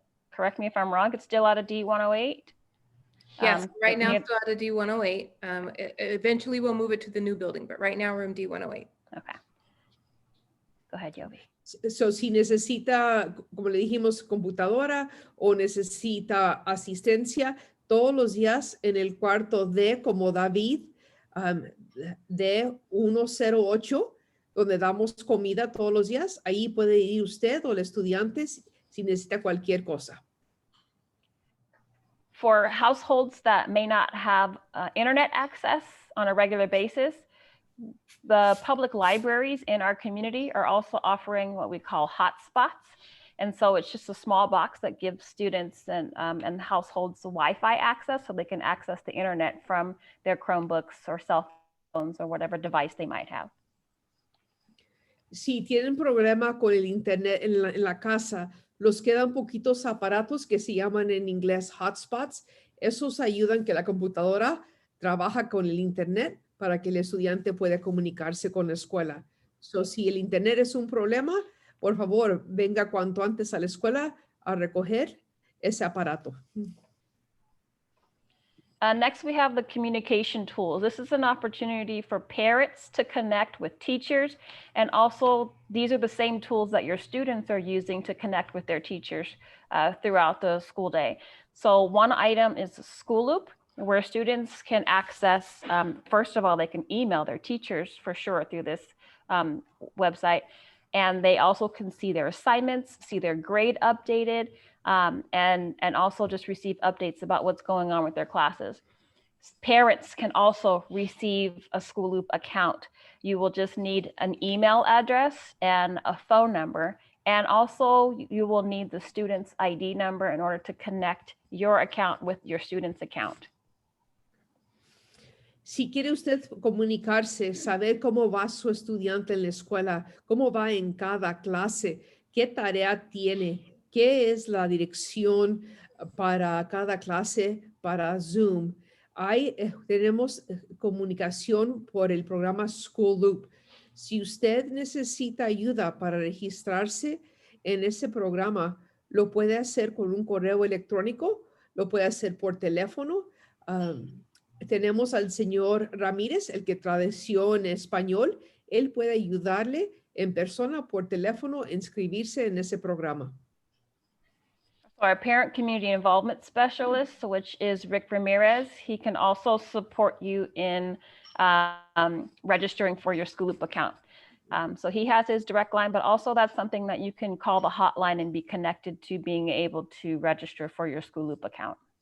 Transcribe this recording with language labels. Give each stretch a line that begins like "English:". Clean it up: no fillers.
English: Correct me if I'm wrong, it's still out of D108? Yes, right now we it's still out of D108. Eventually we'll move it to the new building, but right now we're in D108. Okay. Go ahead, Yovi.
Spanish: So, si necesita, como le dijimos, computadora o necesita asistencia, todos los días en el cuarto D, como David, de 108, donde damos comida todos los días, ahí puede ir usted o el estudiante si necesita cualquier cosa.
English: For households that may not have internet access on a regular basis, the public libraries in our community are also offering what we call hotspots. And so it's just a small box that gives students and households Wi-Fi access so they can access the internet from their Chromebooks or cell phones or whatever device they might have.
Spanish: Si tienen problema con el internet en la casa, los quedan poquitos aparatos que se llaman en inglés hotspots. Esos ayudan que la computadora trabaja con el internet para que el estudiante pueda comunicarse con la escuela. So, si el internet es un problema, por favor, venga cuanto antes a la escuela a recoger ese aparato.
English: Next, we have the communication tools. This is an opportunity for parents to connect with teachers. And also, these are the same tools that your students are using to connect with their teachers throughout the school day. So one item is School Loop, where students can access, first of all, they can email their teachers for sure through this website. And they also can see their assignments, see their grade updated, and also just receive updates about what's going on with their classes. Parents can also receive a School Loop account. You will just need an email address and a phone number. And also you will need the student's ID number in order to connect your account with your student's account.
Spanish: Si quiere usted comunicarse, saber cómo va su estudiante en la escuela, cómo va en cada clase, qué tarea tiene, qué es la dirección para cada clase, para Zoom. Tenemos comunicación por el programa School Loop. Si usted necesita ayuda para registrarse en ese programa, lo puede hacer con un correo electrónico, lo puede hacer por teléfono. Tenemos al señor Ramírez, el que tradució en español. Él puede ayudarle en persona por teléfono a inscribirse en ese programa.
English: Our Parent Community Involvement Specialist, which is Rick Ramirez, he can also support you in registering for your School Loop account. So he has his direct line, but also that's something that you can call the hotline and be connected to being able to register for your School Loop account.